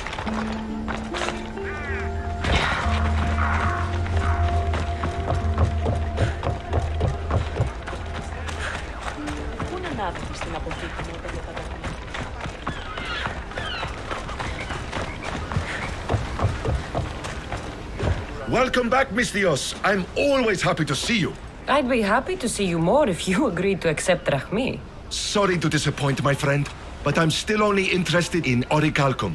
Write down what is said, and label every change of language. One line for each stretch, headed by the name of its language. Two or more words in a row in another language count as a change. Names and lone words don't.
Greek: Πού να ανάβεις στην αποθήκη μου όταν δεν
English: Welcome back, Mystios. I'm always happy to see you. I'd be happy to see you more if you agreed to accept Rahmi. Sorry to disappoint, my friend, but I'm still only interested in orichalcum.